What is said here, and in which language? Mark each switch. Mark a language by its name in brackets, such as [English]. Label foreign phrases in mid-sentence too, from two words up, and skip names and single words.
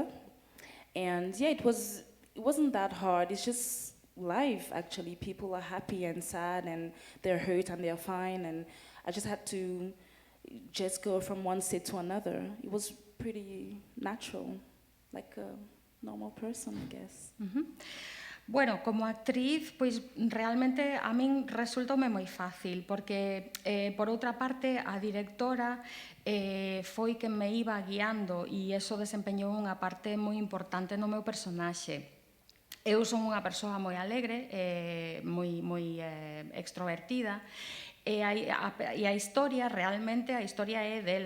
[English] And yeah, it wasn't that hard. It's just life, actually. People are happy and sad, and they're hurt and they're fine, and I just had to just go from one state to another. It was pretty natural, like normal person, I guess. [Galician] Bueno, como actriz, pois realmente a min resultoume moi fácil, porque, por outra parte, a directora foi quen me iba guiando e eso desempeñou unha parte moi importante no meu personaxe. Eu son unha persoa moi alegre, moi extrovertida, e a historia, realmente, a historia é dela.